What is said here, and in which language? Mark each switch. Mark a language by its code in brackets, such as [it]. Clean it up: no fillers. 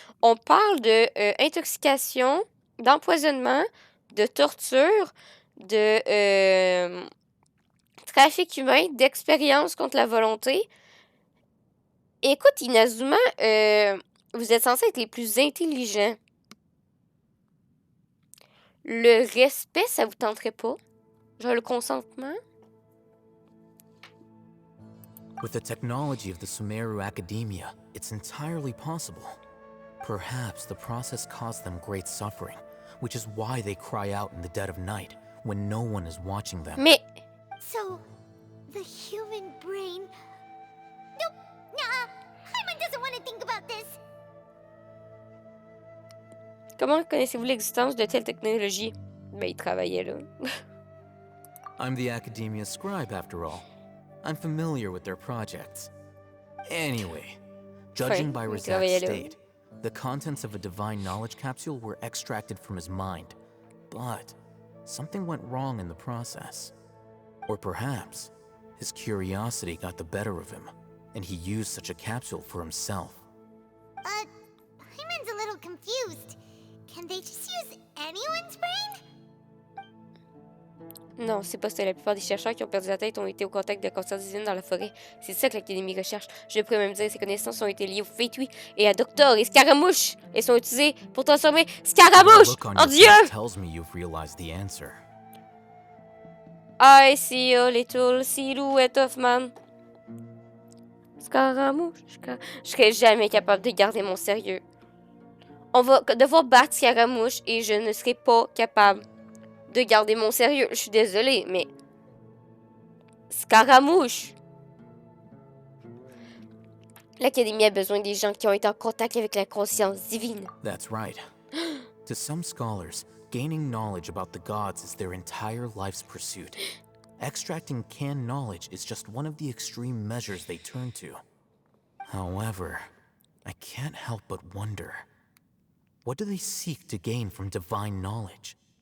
[fr] On parle de intoxication, d'empoisonnement, de torture, de trafic humain, d'expérience contre la volonté. Écoute, Inazuma, vous êtes censés être les plus intelligents. Le respect, ça vous tenterait pas? Genre le consentement? [en] With the technology of the Sumeru Academia, it's entirely possible. Perhaps the process caused them great suffering, which is why they cry out in the dead of night, when no one is watching them. [fr] Mais... [en] So, the human brain... Nope, nah, Paimon doesn't want to think about this. [fr] Comment connaissez-vous l'existence de telle technologie? Ben, il travaillait là. [en] I'm the Academia scribe, after all. I'm familiar with their projects. Anyway, judging by Razak's state, the contents of a divine knowledge capsule were extracted from his mind. But something went wrong in the process. Or perhaps his curiosity got the better of him, and he used such a capsule for himself. Paimon's a little confused. Can they just use anyone's brain? [fr] Non, c'est pas ça. La plupart des chercheurs qui ont perdu la tête ont été au contact de conscience divine dans la forêt. C'est ça que l'Académie recherche. Je pourrais même dire que ces connaissances ont été liées au Fate-Oui et à Doctor et Scaramouche. Elles sont utilisées pour transformer Scaramouche en Dieu! [en] Tells me you've realized the answer. I see a little silhouette of man. Scaramouche. [fr] Je serais jamais capable de garder mon sérieux. On va devoir battre Scaramouche et je ne serai pas capable de garder mon sérieux. Je suis désolée, mais... Scaramouche! L'Académie a besoin des gens qui ont été en contact avec la conscience divine. [en] That's right. To some scholars, gaining knowledge about the gods is their entire life's pursuit. Extracting canned knowledge is just one of the extreme measures they turn to. However, I can't help but wonder, what do they seek to gain from divine knowledge?